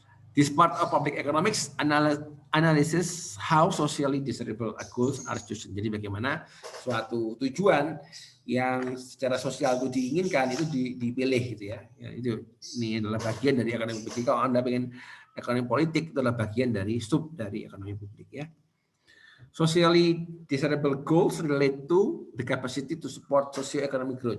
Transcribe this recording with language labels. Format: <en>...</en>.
<en>This part of public economics analysis how socially desirable goals are chosen.</en> <id>Jadi bagaimana suatu tujuan yang secara sosial itu diinginkan itu dipilih gitu ya. Ini adalah bagian dari ekonomi publik. Kalau Anda pengen ekonomi politik, itu adalah bagian dari sub dari ekonomi publik ya.</id> <en>Socially desirable goals relate to the capacity to support socio-economic growth.</en>